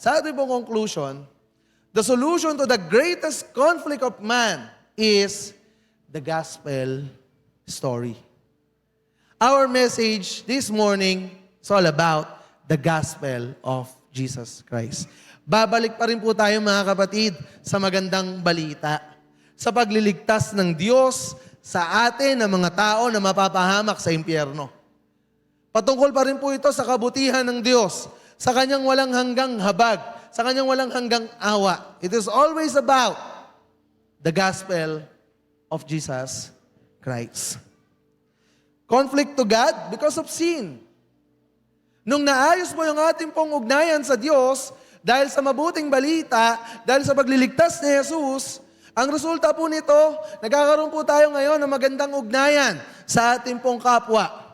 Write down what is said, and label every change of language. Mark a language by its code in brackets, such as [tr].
[tl] Sa ating pong [en] conclusion, the solution to the greatest conflict of man is the gospel story. Our message this morning is all about the gospel of Jesus Christ. [tl] Babalik pa rin po tayo mga kapatid sa magandang balita, sa pagliligtas ng Diyos sa atin ng mga tao na mapapahamak sa impyerno. Patungkol pa rin po ito sa kabutihan ng Diyos, sa kanyang walang hanggang habag, sa kanyang walang hanggang awa. [en] It is always about the gospel of Jesus Christ. Conflict to God because of sin. [tl] Nung naayos mo yung ating pong ugnayan sa Diyos, dahil sa mabuting balita, dahil sa pagliligtas ni Jesus, ang resulta po nito, nagkakaroon po tayo ngayon ng magandang ugnayan sa ating pong kapwa.